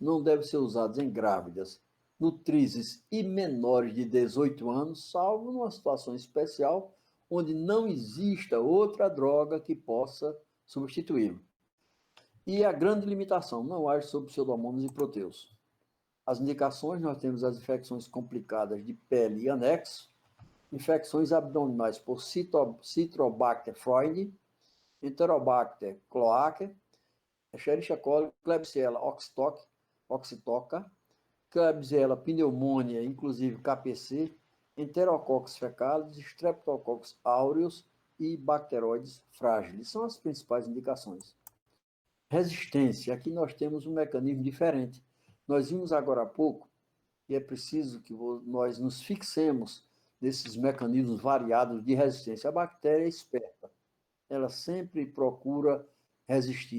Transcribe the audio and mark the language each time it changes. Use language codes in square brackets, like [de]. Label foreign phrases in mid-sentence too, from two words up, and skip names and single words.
[pt] Não deve ser usados em grávidas, nutrizes e menores de 18 anos, salvo numa situação especial onde não exista outra droga que possa substituí-lo. E a grande limitação, não age sobre pseudomonas e proteus. As indicações, nós temos as infecções complicadas de pele e anexo, infecções abdominais por Citrobacter freundii, Enterobacter cloacae, Escherichia coli, Klebsiella oxytoca, Klebsiella pneumoniae, inclusive KPC, Enterococcus fecalis, Streptococcus aureus e Bacteroides fragilis. São as principais indicações. Resistência. Aqui nós temos um mecanismo diferente. Nós vimos agora há pouco, e é preciso que nós nos fixemos nesses mecanismos variados de resistência. A bactéria é esperta. Ela sempre procura resistir.